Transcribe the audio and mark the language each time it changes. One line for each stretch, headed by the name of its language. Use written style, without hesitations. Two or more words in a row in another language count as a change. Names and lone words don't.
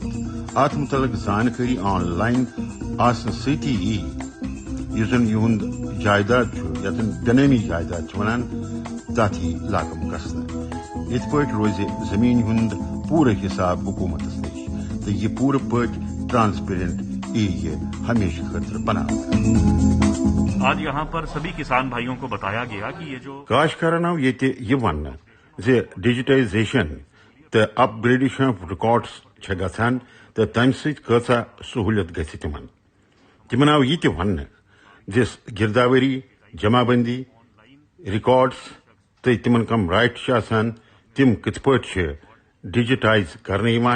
Kashmiri: ات متعلق زانکٲری آن لائن آسنہٕ سۭتی یی یُس زن یِہُنٛد جائیداد چھُ یتھ زن بینٲمی جائیداد چھِ ونان تتھ یی لاگم گژھنہٕ. یِتھ پٲٹھۍ روزِ زمین ہُنٛد پوٗرٕ حساب حکوٗمتس نِش تہٕ یہِ پوٗرٕ پٲٹھۍ ٹرانسپیرنٹ یی یہِ ہمیشہ خٲطرٕ بناونہٕ.
Urdu: آج یہاں پر سبھی کسان بھائیوں کو بتایا گیا کہ یہ جو
Kashmiri: کاشتکارن آو ییٚتہِ یہِ وننہٕ زِ ڈیجیٹائزیشن تہٕ
English: upgradation of records
Kashmiri: چھےٚ گژھان تہٕ تمہِ سۭتۍ کۭژاہ سہوٗلیت گژھِ تِمن. تِمن آو یہِ تہِ وننہٕ زِ گرداوٲری جمع بندی ریکارڈس تہٕ تِمن کم رائٹ چھِ آسان تِم کِتھ پٲٹھۍ چھِ ڈیجیٹائز کرنہٕ یِوان.